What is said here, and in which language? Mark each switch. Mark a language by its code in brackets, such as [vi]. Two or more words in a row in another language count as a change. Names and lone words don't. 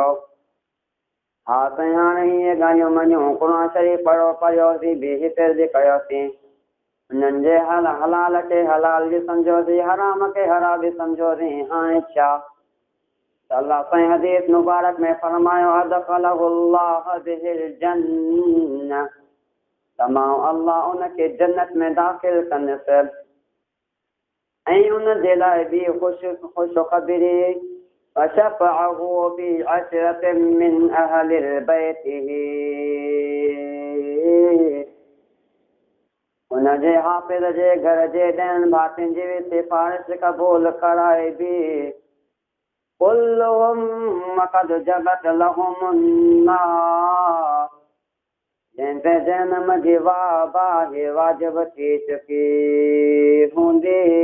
[sd] हा साईं हाणे इहे ॻाल्हियूं मञूं क़ुर शरीफ़ पढ़ियोसीं बि हिफ़्ज़ कयोसीं उन्हनि जे हलाल खे हलाल बि सम्झोसीं हराम खे हराम बि सम्झोसीं हाणे छा त अल्लाह साईं हदीस मुबारक में फरमायो [ar] أدخله الله به الجنة [sd] तमामु अल्लाह उनखे जन्नत में दाख़िल कंदुसि ऐं उनजे लाइ बि ख़ुशख़बरी [ar] وشفعه في عشرة من أهل بيته [sd] उनजे हाफ़िज़ जे घर जे 10 भातियुनि जी बि सिफ़ारिश क़बूल कराए बि [ar] كلهم قد وجبت لهم النار [sd] जंहिंजे जनम जी बाहि वाजिब थी चुकी हूंदी।